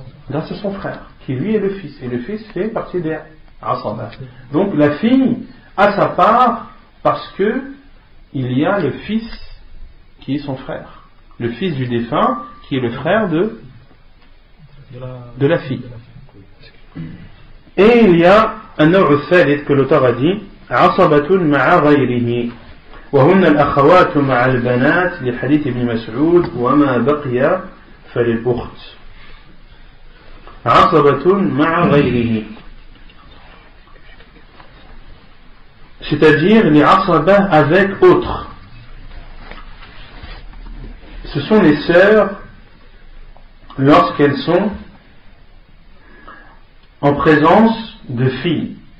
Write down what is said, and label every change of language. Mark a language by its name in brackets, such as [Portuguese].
[French] Grâce à son frère, qui lui est le fils. Et le fils fait partie des Asaba. Donc la fille a sa part parce que il y a le fils qui est son frère. Le fils du défunt qui est le frère de la fille. Et il y a un [Arabic] نوع الثالث [French] que l'auteur a dit [Arabic] عصبة مع غيره وهن الأخوات مع البنات لحديث ابن مسعود وما بقي فللأخت. عصبة مع غيره, [French] c'est-à-dire les asaba avec autres. Ce sont les sœurs lorsqu'elles sont en présence de filles.